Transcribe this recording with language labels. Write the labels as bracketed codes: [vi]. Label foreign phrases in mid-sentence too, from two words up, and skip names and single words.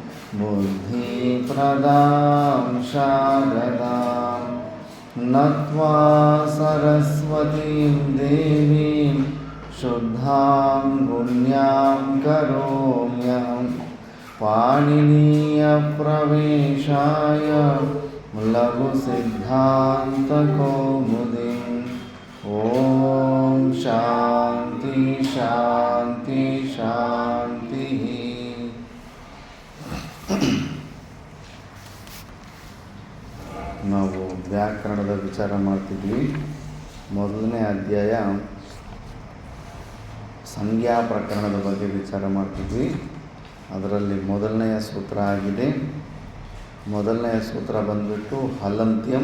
[sa] बुद्धिप्रदां शारदां नत्वा सरस्वतीं देवीं शुद्धां पुण्यां करोम्यहं पाणिनीयप्रवेशाय लघुसिद्धान्तकौमुदीम् ॐ शान्ति शान्ति शान्तिः. [kn] ನಾವು ವ್ಯಾಕರಣದ ವಿಚಾರ ಮಾಡ್ತಿದ್ವಿ. ಮೊದಲನೇ ಅಧ್ಯಾಯ ಸಂಜ್ಞಾ ಪ್ರಕರಣದ ಬಗ್ಗೆ ವಿಚಾರ ಮಾಡ್ತಿದ್ವಿ. ಅದರಲ್ಲಿ ಮೊದಲನೆಯ ಸೂತ್ರ ಆಗಿದೆ. ಮೊದಲನೆಯ ಸೂತ್ರ ಬಂದ್ಬಿಟ್ಟು ಹಲಂತ್ಯಂ.